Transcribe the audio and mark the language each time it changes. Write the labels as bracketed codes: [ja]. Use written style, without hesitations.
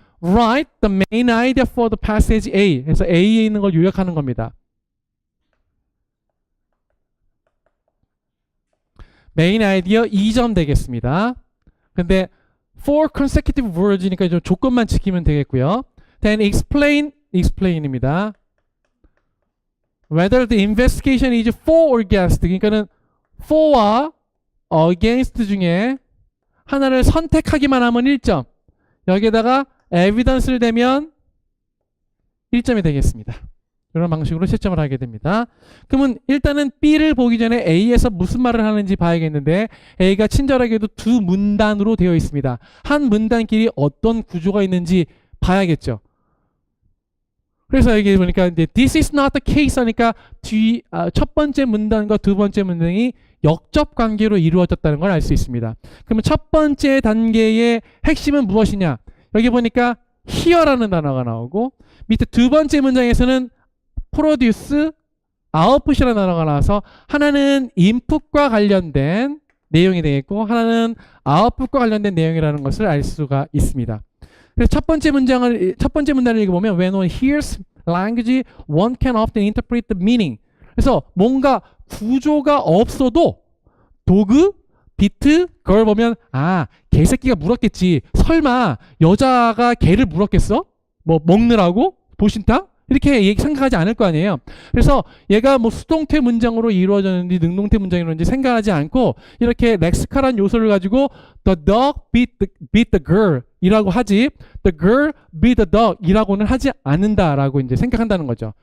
[en] Write the main idea for the passage A. [ko] 그래서 A에 있는 걸 요약하는 겁니다. 메인 아이디어 2점 되겠습니다. 근데 for consecutive words 니까 좀 조건만 지키면 되겠고요. [en] Then explain입니다. Whether the investigation is for or against. [ko] 그러니까는 for와 against 중에 하나를 선택하기만 하면 1점. 여기에다가 evidence를 대면 1점이 되겠습니다. 이런 방식으로 채점을 하게 됩니다. 그러면 일단은 B를 보기 전에 A에서 무슨 말을 하는지 봐야겠는데, A가 친절하게도 두 문단으로 되어 있습니다. 한 문단끼리 어떤 구조가 있는지 봐야겠죠. 그래서 여기 보니까 이제 this is not the case 하니까 첫 번째 문단과 두 번째 문단이 역접 관계로 이루어졌다는 걸 알 수 있습니다. 그러면 첫 번째 단계의 핵심은 무엇이냐? 여기 보니까 here라는 단어가 나오고, 밑에 두 번째 문장에서는 produce, output이라는 단어가 나와서 하나는 input과 관련된 내용이 되겠고 하나는 output과 관련된 내용이라는 것을 알 수가 있습니다. [en] 그래서 첫 번째 문단을 읽어보면 when one hears language, one can often interpret the meaning. [ko] 그래서 뭔가 구조가 없어도 도그, 비트, 그걸 보면 개새끼가 물었겠지. 설마 여자가 개를 물었겠어? 뭐 먹느라고? 보신탕? 이렇게 생각하지 않을 거 아니에요. 그래서 얘가 뭐 수동태 문장으로 이루어졌는지 능동태 문장이었는지 생각하지 않고 이렇게 렉시컬한 요소를 가지고 the dog beat the girl 이라고 하지 the girl beat the dog 이라고는 하지 않는다라고 이제 생각한다는 거죠.